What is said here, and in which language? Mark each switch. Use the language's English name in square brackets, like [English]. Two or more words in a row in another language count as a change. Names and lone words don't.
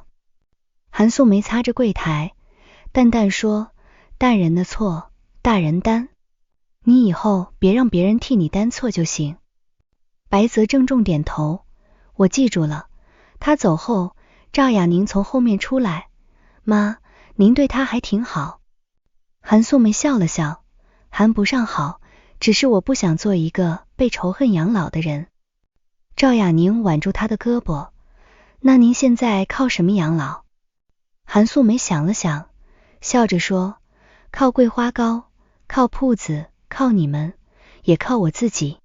[Chinese] 韓素梅擦着櫃檯，淡淡說，大人的錯大人擔。你以後別讓別人替你擔錯就行。白澤鄭重點頭，我記住了。他走後，趙雅寧從後面出來，媽，您對他還挺好。韓素梅笑了笑，談不上好，只是我不想做一個被仇恨養老的人。趙雅寧挽住他的胳膊，那您現在靠什麼養老？韓素梅想了想，笑着說，靠桂花糕，靠鋪子，靠你們，也靠我自己。